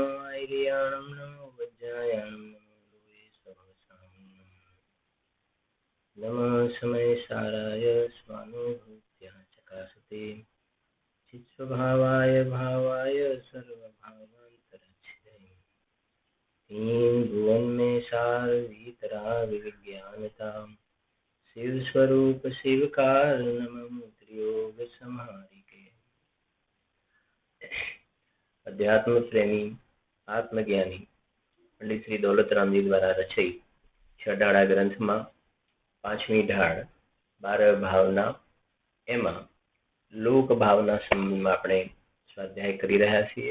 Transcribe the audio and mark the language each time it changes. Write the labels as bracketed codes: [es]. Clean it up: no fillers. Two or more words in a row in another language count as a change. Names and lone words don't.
[pra] ऐर्याणं नमो वज्रायाणं नमो लोये सहस्राणं [sa] नमः समय साराय स्वानुभूत्या चकासते चित्स्वभावाय भावाय सर्वभावान्तरच्छिदे [hi] तीन भुवन में सार भीतरा विज्ञानता शिव स्वरूप शिव कारण त्रियोग संहारी के। अध्यात्म प्रेमी आत्मज्ञानी पंडित श्री दौलतराम जी द्वारा रचित छडाड़ा ग्रंथ में पांचमी ढाड़ 12 भावना एमा लोक भावना संबंध में अपने स्वाध्याय [gu] કરી રહા છીએ।